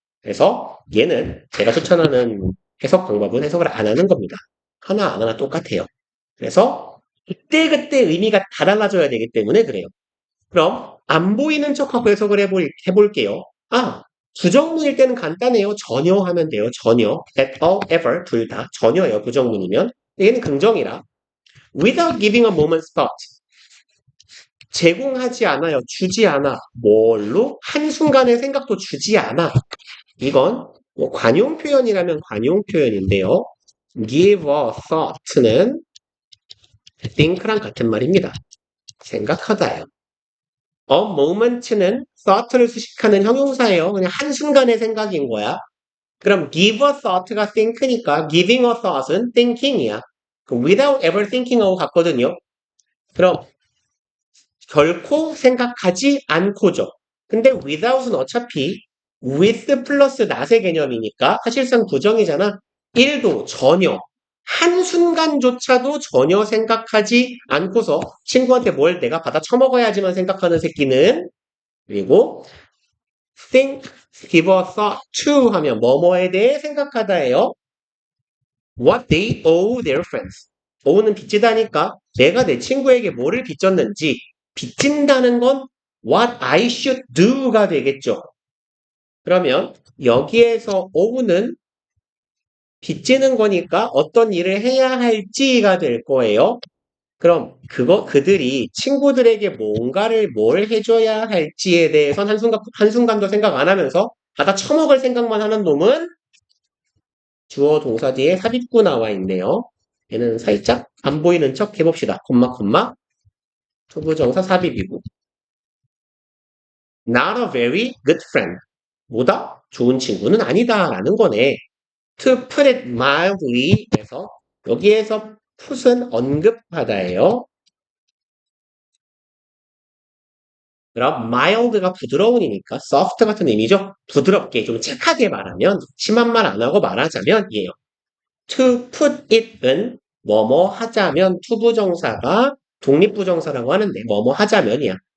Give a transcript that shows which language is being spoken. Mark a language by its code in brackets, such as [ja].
[ko] 그래서 얘는 제가 추천하는 해석 방법은 해석을 안 하는 겁니다. 하나 안 하나 똑같아요. 그래서 그때그때 의미가 다 달라져야 되기 때문에 그래요. 그럼 안 보이는 척하고 해석을 해볼게요. 아, 부정문일 때는 간단해요. 전혀 하면 돼요. 전혀. [en] at all, ever 둘 다. [ko] 전혀예요. 부정문이면. 얘는 긍정이라. [en] without giving a moment's thought. [ko] 제공하지 않아요. 주지 않아. 뭘로? 한순간의 생각도 주지 않아. 이건 뭐 관용 표현이라면 관용 표현인데요. give a thought는 think랑 같은 말입니다. 생각하다요. a moment는 thought를 수식하는 형용사예요. 그냥 한순간의 생각인 거야. 그럼 give a thought가 think니까 [en] giving a thought [ko] 은 thinking이야. [en] without ever thinking [ko] 하고 같거든요. 그럼 결코 생각하지 않고죠. 근데 without은 어차피 with 플러스 not의 개념이니까 사실상 부정이잖아. 1도 전혀 한순간조차도 전혀 생각하지 않고서 친구한테 뭘 내가 받아 처먹어야지만 생각하는 새끼는 그리고 think, [en] give a thought to [ko] 하면 뭐뭐에 대해 생각하다예요. [en] What they owe their friends. [ko] owe는 빚지다니까 내가 내 친구에게 뭐를 빚졌는지 빚진다는 건 [en] what I should do [ko] 가 되겠죠. 그러면 여기에서 owe는 빚지는 거니까 어떤 일을 해야 할지가 될 거예요. 그럼 그들이 친구들에게 뭔가를 뭘 해줘야 할지에 대해선 한순간도 생각 안 하면서 받아 처먹을 생각만 하는 놈은 주어 동사 뒤에 삽입구 나와 있네요. 얘는 살짝 안 보이는 척 해봅시다. 콤마 투부정사 삽입이고 [en] not a very good friend [ko] 뭐다? 좋은 친구는 아니다 라는 거네. [en] to put it mildly [ko] 에서 여기에서 put은 언급하다예요. 그럼 mild가 부드러운이니까 soft 같은 의미죠. 부드럽게 좀 착하게 말하면 심한 말 안 하고 말하자면 이에요. to put it은 뭐뭐 하자면 투부정사가 독립부정사라고 하는데 뭐뭐 하자면이야.